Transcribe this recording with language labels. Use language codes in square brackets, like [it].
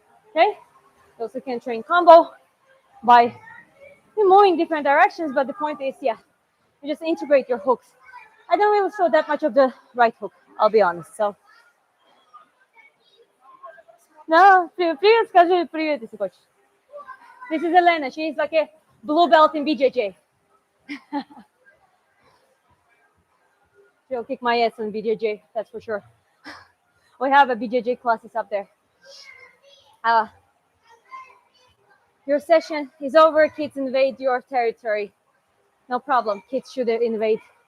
[en] Okay, you also can train combo by moving different directions, but the point is, yeah, you just integrate your hooks. I don't really throw that much of the right hook, I'll be honest. [ru] So, no, привет, скажи привет, если хочешь. [en] This is Elena. She's like a blue belt in BJJ. She'll kick my ass on BJJ, that's for sure. We have a BJJ classes up there. Your session is over. Kids invade your territory. No problem. Kids should invade.